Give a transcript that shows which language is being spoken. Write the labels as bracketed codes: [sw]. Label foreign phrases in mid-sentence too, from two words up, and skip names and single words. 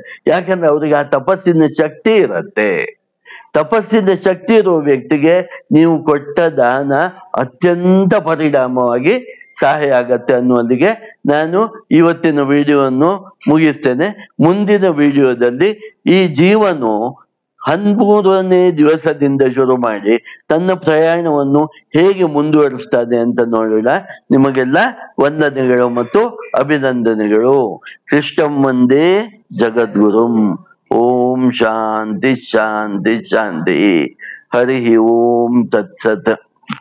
[kn] ಯಾಕಂದ್ರೆ ಅವ್ರಿಗೆ ಆ ತಪಸ್ಸಿನ ಶಕ್ತಿ ಇರತ್ತೆ. ತಪಸ್ಸಿನ ಶಕ್ತಿ ಇರುವ ವ್ಯಕ್ತಿಗೆ ನೀವು ಕೊಟ್ಟ ದಾನ ಅತ್ಯಂತ ಪರಿಣಾಮವಾಗಿ ಸಹಾಯ ಆಗತ್ತೆ ಅನ್ನುವಲ್ಲಿಗೆ ನಾನು ಇವತ್ತಿನ ವಿಡಿಯೋವನ್ನು ಮುಗಿಸ್ತೇನೆ. ಮುಂದಿನ ವಿಡಿಯೋದಲ್ಲಿ ಈ ಜೀವನು 13ನೇ ದಿವಸದಿಂದ ಶುರು ಮಾಡಿ ತನ್ನ ಪ್ರಯಾಣವನ್ನು ಹೇಗೆ ಮುಂದುವರಿಸ್ತಾನೆ ಅಂತ ನೋಡೋಣ. ನಿಮಗೆಲ್ಲ ವಂದನೆಗಳು ಮತ್ತು ಅಭಿನಂದನೆಗಳು. [sa] ಕೃಷ್ಣಂ ವಂದೇ ಜಗದ್ಗುರುಂ. ಓಂ ಶಾಂತಿ ಶಾಂತಿ ಶಾಂತಿ. ಹರಿ ಓಂ ತತ್ಸತ್.